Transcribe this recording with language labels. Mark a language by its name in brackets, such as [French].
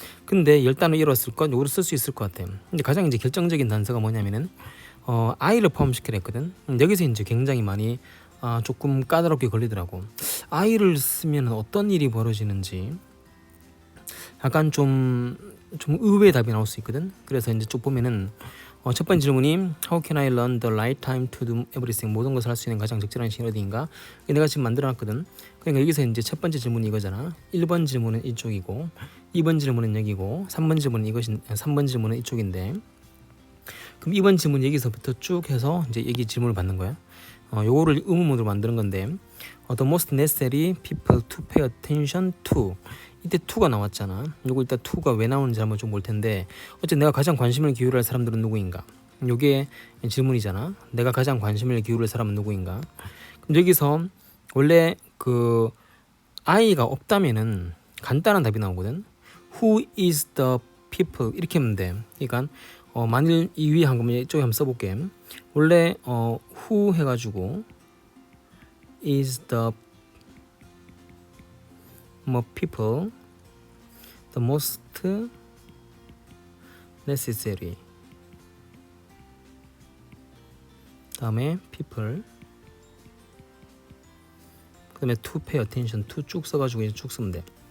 [Korean] 근데 10단어 이뤘을 것, 요거를 쓸 수 있을 것 같아. 근데 가장 이제 결정적인 단서가 뭐냐면은 I를 포함시키려 했거든. 여기서 이제 굉장히 많이 조금 까다롭게 걸리더라고. I를 쓰면 어떤 일이 벌어지는지 약간 좀 의외의 답이 나올 수 있거든. 그래서 이제 쭉 보면은 첫 번째 질문이 [English] How can I learn the right time to do everything? [Korean] 모든 것을 할 수 있는 가장 적절한 시간 어디인가? 내가 지금 만들어놨거든. 그러니까 여기서 이제 첫 번째 질문이 이거잖아. 1번 질문은 이쪽이고 2번 질문은 여기고 3번 질문은 이쪽인데 그럼 2번 질문 여기서부터 쭉 해서 이제 여기 질문을 받는 거야. 요거를 의문문으로 만드는 건데 [English] The most necessary people to pay attention to [Korean] 이때 to가 나왔잖아. 요거 일단 to가 왜 나오는지 한번 좀 볼 텐데 어쨌든 내가 가장 관심을 기울일 사람들은 누구인가? 요게 질문이잖아. 내가 가장 관심을 기울일 사람은 누구인가? 그럼 여기서 원래 그 I가 없다면은 간단한 답이 나오거든. [English] Who is the people [Korean] 이렇게 하면 돼. 그러니까 만일 이 위에 한 거면 이쪽에 한번 써볼게. 원래 who 해가지고 is the 뭐 people the most necessary 다음에 people 그 다음에 [English] to pay attention to [Korean] 쭉 써가지고 이제 쭉 쓰면 돼.